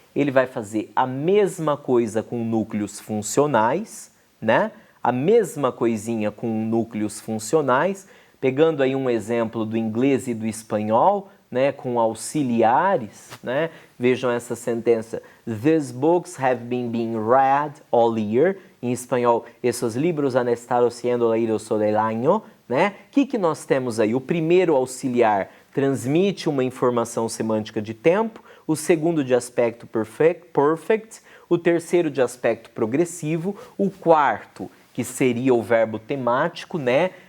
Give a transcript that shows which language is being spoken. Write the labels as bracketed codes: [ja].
[pt] Ele vai fazer a mesma coisa com núcleos funcionais, A mesma coisinha com núcleos funcionais, pegando aí um exemplo do inglês e do espanhol, com auxiliares, Vejam essa sentença. [en] These books have been being read all year. [pt] Em espanhol, esses livros [es] han estado siendo leídos todo el año, [pt] que nós temos aí? O primeiro auxiliar transmite uma informação semântica de tempo, o segundo de aspecto perfect, o terceiro de aspecto progressivo, o quarto, que seria o verbo temático, né?